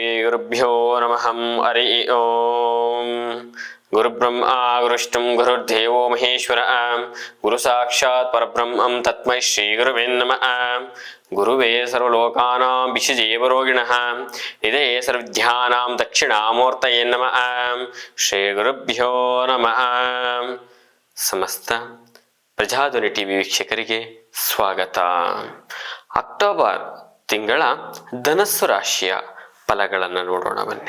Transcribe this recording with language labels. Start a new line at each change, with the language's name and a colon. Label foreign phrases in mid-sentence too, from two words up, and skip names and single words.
Sanskrit: ಗುರುಭ್ಯೋ ನಮಃ. ಹರಿ ಓಂ. ಗುರುಬ್ರಹ್ಮ ಗುರುವಿಷ್ಣು ಗುರುರ್ದೇವೋ ಮಹೇಶ್ವರ. ಗುರು ಸಾಕ್ಷಾತ್ ಪರಬ್ರಹ್ಮಂ ತಸ್ಮೈ ಶ್ರೀ ಗುರುವೇ ನಮಃ. ಗುರುವೇ ಸರ್ವಲೋಕಾನಾಂ ವಿಷಜೇವರೋಗಿಣಃ ನಿಧೇ ಸರ್ವವಿದ್ಯಾನಾಂ ದಕ್ಷಿಣಾಮೂರ್ತಯೇ ನಮಃ. ಶ್ರೀ ಗುರುಭ್ಯೋ ನಮಃ.
Kannada: ಸಮಸ್ತ ಪ್ರಜಾಧ್ವನಿ ಟಿವಿ ವೀಕ್ಷಕರಿಗೆ ಸ್ವಾಗತ. ಅಕ್ಟೋಬರ್ ತಿಂಗಳ ಧನಸ್ಸು ರಾಶಿಯ ಫಲಗಳನ್ನು ನೋಡೋಣ ಬನ್ನಿ.